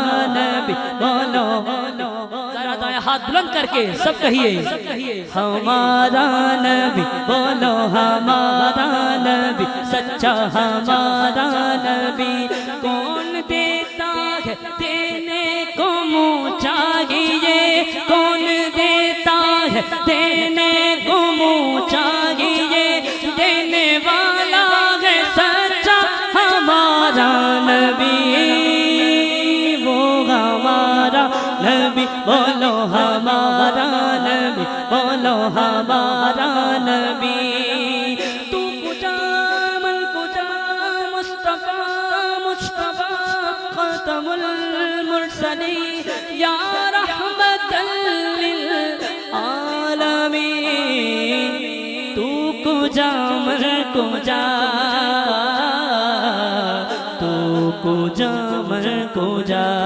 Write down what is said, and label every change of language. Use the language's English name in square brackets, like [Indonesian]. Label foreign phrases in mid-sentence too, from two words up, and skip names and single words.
[Urdu] نبی بولو ہاتھ بلند کر کے سب کہیے ہمارا نبی بولو ہمارا نبی سچا ہمارا نبی کون دیتا ہے دینے کو منہ چاہیے کون دیتا ہے دینے کو منہ چاہیے دینے والا ہے سچا ہمارا نبی وہ ہمارا نبی بولو ہمارا نبی بولو ہمارا نبی [Persian] تو کجا من کجا [Urdu] مصطفیٰ مجتبی [Arabic] خاتم المرسلین یا رحمت للعالمین [Persian] تو کجا من کجا تو کجا من کجا